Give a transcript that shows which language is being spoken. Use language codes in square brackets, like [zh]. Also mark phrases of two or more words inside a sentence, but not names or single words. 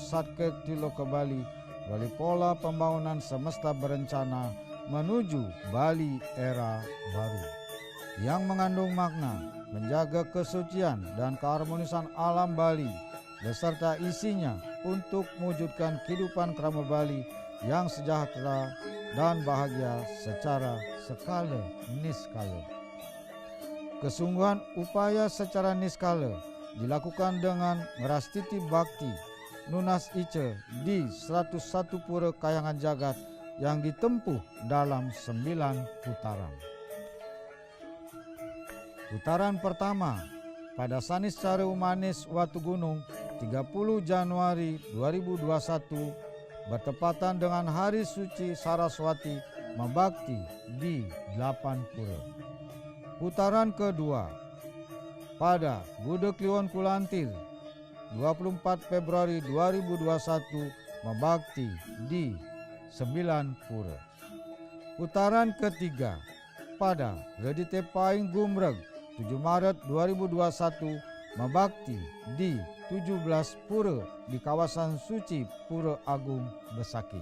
[id] Satkirti Loke Bali melalui pola pembangunan semesta berencana menuju Bali era baru yang mengandung makna menjaga kesucian dan keharmonisan alam Bali beserta isinya untuk mewujudkan kehidupan krama Bali yang sejahtera dan bahagia secara skala niskala. Kesungguhan upaya secara niskala dilakukan dengan [ban] merastiti bakti Nunas Ice [id] di 101 pura kayangan jagat yang ditempuh dalam 9 putaran. Putaran pertama pada Saniscara Umanis Watu Gunung 30 Januari 2021 bertepatan dengan Hari Suci Saraswati Mabakti di 8 pura. Putaran kedua pada Gudeg Kliwon Kulantir 24 Februari 2021 Mabakti di 9 pura. Putaran ketiga pada Redite Paing Gumreg 7 Maret 2021 Mabakti di 17 pura di kawasan suci Pura Agung Besakih.